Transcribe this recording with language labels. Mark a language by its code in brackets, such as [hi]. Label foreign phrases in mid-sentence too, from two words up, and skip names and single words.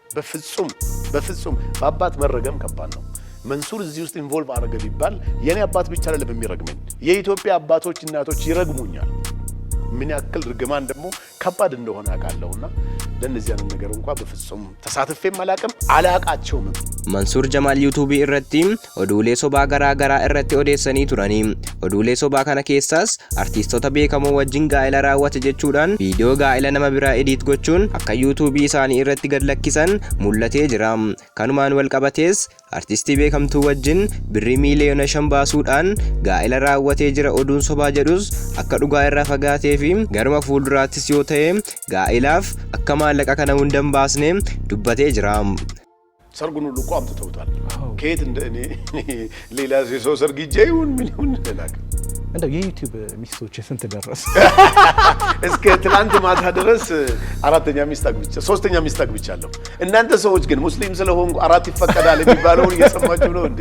[am] በፍጹም በአባት መረገም ከባድ ነው። መንሱር እዚህ ውስጥ ኢንቮልቭ አረገ ቢባል የኔ አባት ብቻ አይደለም የሚረግመኝ፣ የኢትዮጵያ አባቶች እናቶች ይረግሙኛል። ምን ያክል ርግማን ደግሞ ከባድ እንደሆነ አውቃለሁና ለነዚህ አይነት ነገር እንኳን በፍጹም ተሳትፌም አላቃቸውም። [om] መንሱር ጀማል ዩቲዩብ irratti oduulee sobaa garaa irratti odeessanii turani. Oduulee sobaa kana keessas artistoota beekamoo wajjin gaa'ela raawwate jechuudhaan viidiyoo gaa'ela nama biraa edit gochuun akka YouTube isaanii irratti gad lakkisan mul'atee jira. Kanumaan wal qabatees artistii beekamtuu wajjin birrii miiliyoona 5 baasuudhaan gaa'ela raawwatee jira. Oduun sobaa jedhus akka dhugaa irraa fagaatee fi garuma fuulduraattis yoo ta'e gaa'elaaf akka maallaqa kana hundan baasne dubbatee jira. [am] ሰርጉን ሁሉ እኮ አምጥተውታል። ከየት እንደኔ ሌላ ሰው ሰርግ ይጀዩን ምን ይሁን ተላክ እንደው የዩቲዩብ ሚስቶች ስንት ደረስ? እስከ ትላንት ማታ ድረስ አራተኛ ሚስት አግብቻ ሶስተኛ ሚስት አግብቻለሁ። እናንተ ሰዎች ግን ሙስሊም ስለሆንኩ አራት ይፈቀዳል የሚባለውን እየሰማችሁ ነው እንዴ?